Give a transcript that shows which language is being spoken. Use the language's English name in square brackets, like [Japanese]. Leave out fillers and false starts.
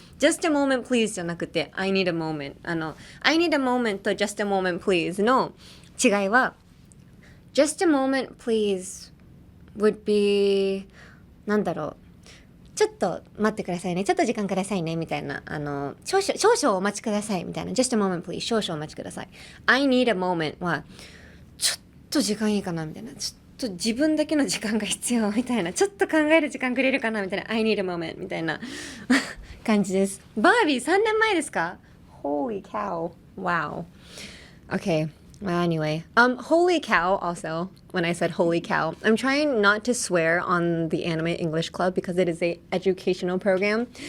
[English] Just a moment please [Japanese] じゃなくて [English] I need a moment。 I need a moment と Just a moment please [Japanese] の違いは [English] Just a moment please would be [Japanese] なんだろう。ちょっと待ってくださいね。ちょっと時間くださいねみたいな。少々お待ちくださいみたいな。 [English] Just a moment please [Japanese] 少々お待ちください。 [English] I need a moment [Japanese] はちょっと時間いいかなみたいな。ちょっと自分だけの時間が必要みたいな。ちょっと考える時間くれるかなみたいな。 [English] I need a moment [Japanese] みたいな感じです。バービー3年前ですか? [English] Holy cow. Wow. Okay. Well, anyway. Holy cow also, when I said holy cow. I'm trying not to swear on the Anime English Club because it is a educational program.